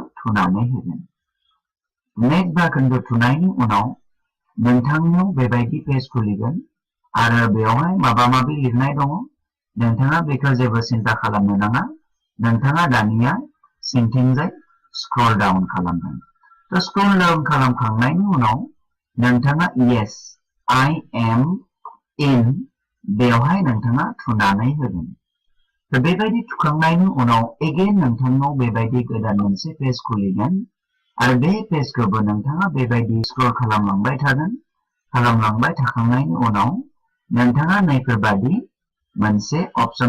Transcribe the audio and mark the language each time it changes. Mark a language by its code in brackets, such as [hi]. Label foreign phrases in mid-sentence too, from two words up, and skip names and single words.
[brx] थुनानै होगोन नेक्स्ट बाटनखौ थुनायनि उनाव नोंथांनियाव बेबायदि पेज खुलिगोन आरो बेवहाय माबा माबि लिरनाय दङ नोंथाङा बेखौ जेबो सिन्था खालामनो नाङा नोंथाङा दानिया सिंथिंजाय [en] scroll down [brx] खालामगोन थ' [en] scroll down [brx] खालामखांनायनि उनाव नोंथाङा [en] yes I am in [brx] बेवहाय नोंथाङा थुनानै होगोन थ' बेबायदि थुखांनायनि उनाव एगेन नोंथांनाव बेबायदि गोदान मोनसे पेज खुलिगोन आरो बे पेजखौबो नोंथाङा बेबायदि स्क्रल खालामलांबाय थागोन खालामलांबाय थाखांनायनि उनाव नोंथाङा नैफोरबादि मोनसे अपसन